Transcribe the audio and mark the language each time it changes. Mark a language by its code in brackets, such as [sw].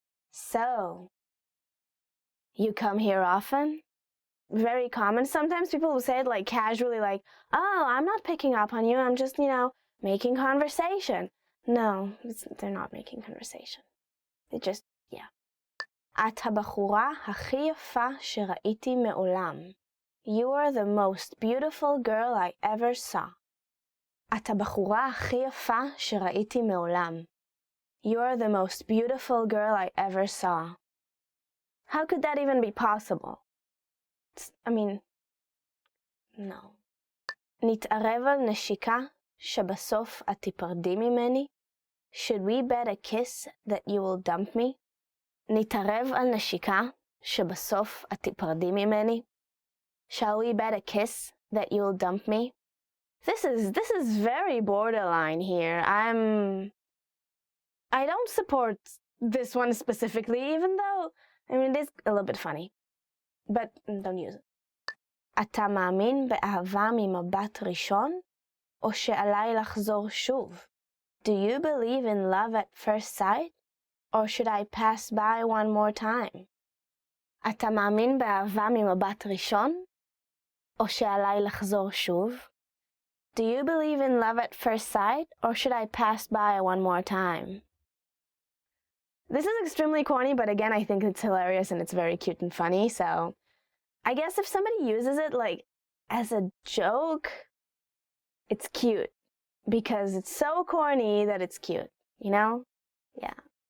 [en] So, you come here often? Very common. Sometimes people will say it like casually, like, oh, I'm not picking up on you, I'm just, making conversation. No, they're not making conversation. They just, yeah. [he] את הבחורה הכי יפה שראיתי מעולם. [en] You are the most beautiful girl I ever saw. [he] את הבחורה הכי יפה שראיתי מעולם. [en] You are the most beautiful girl I ever saw. How could that even be possible? No. [he] נתערב על נשיקה שבסוף את תיפרדי ממני? [en] Should we bet a kiss that you will dump me? [he] נתערב על נשיקה שבסוף את תיפרדי ממני? [en] Shall we bet a kiss that you'll dump me? This is very borderline here. I don't support this one specifically, even though, it is a little bit funny. But don't use it. [he] אתה מאמין באהבה ממבט ראשון? או שעליי לחזור שוב? [en] Do you believe in love at first sight? Or should I pass by one more time? [he] אתה מאמין באהבה ממבט ראשון? או שעליי לחזור שוב? [en] Do you believe in love at first sight? Or should I pass by one more time? This is extremely corny, but again, I think it's hilarious and it's very cute and funny, so I guess if somebody uses it like as a joke, it's cute because it's so corny that it's cute, Yeah.